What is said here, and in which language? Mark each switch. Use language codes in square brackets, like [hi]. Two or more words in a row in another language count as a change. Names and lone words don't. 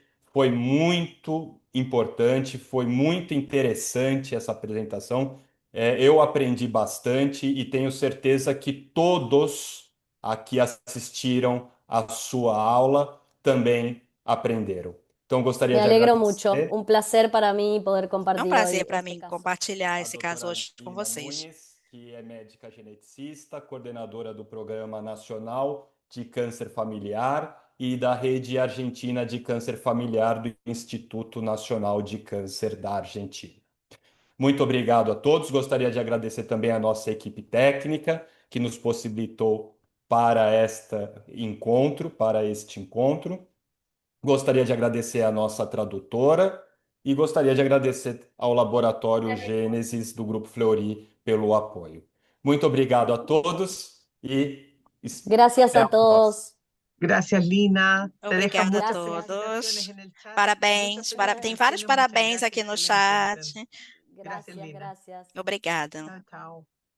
[pt] Foi muito importante, foi muito interessante essa apresentação. Eu aprendi bastante e tenho certeza que todos aqui assistiram à sua aula também aprenderam. Então, [es] Me [pt] gostaria de [es] alegro mucho. [pt] agradecer [es] Un placer para mí poder [pt] É um [es] compartir [pt] prazer [es] hoy [pt] para [es] este [pt] mim [es] caso. [pt] compartilhar a esse caso doutora hoje com Lina vocês. Nunes, que é médica geneticista, coordenadora do Programa Nacional de Câncer Familiar e da Rede Argentina de Câncer Familiar do Instituto Nacional de Câncer da Argentina. Muito obrigado a todos. Gostaria de agradecer também a nossa equipe técnica que nos possibilitou para este encontro. Gostaria de agradecer à nossa tradutora e gostaria de agradecer ao Laboratório Gênesis do Grupo Fleury pelo apoio. Muito obrigado a todos e [es] Gracias [pt] até a a próxima. [es] todos. Gracias, Lina. Te dejan [pt] Obrigada a [es] muchas Gracias. felicitaciones [pt] todos. [es] en el chat. Muchas [pt] Parabéns, tem vários [es] felicitaciones, muchas [pt] parabéns [es] gracias. [pt] aqui no [es] Excelente, [pt] chat. [es] excelente. Gracias, Gracias, Lina. gracias. [pt] Obrigada. [es] Chao, chao.